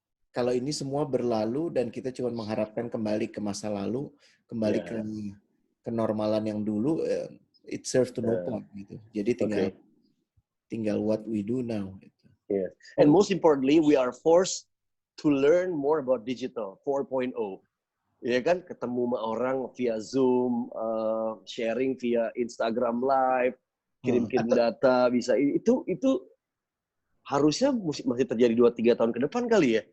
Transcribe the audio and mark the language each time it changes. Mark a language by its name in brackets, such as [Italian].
[Indonesian] Kalau ini semua berlalu dan kita cuma mengharapkan kembali ke masa lalu, kembali ke kenormalan yang dulu, [English] it serves to no point [Indonesian] gitu. Jadi tinggal [English] what we do now. Gitu. Yeah. And most importantly, we are forced to learn more about digital 4.0. [Indonesian] Ya kan, ketemu sama orang via Zoom, sharing via Instagram Live, kirim-kirim data, bisa itu harusnya masih terjadi 2-3 tahun ke depan kali ya.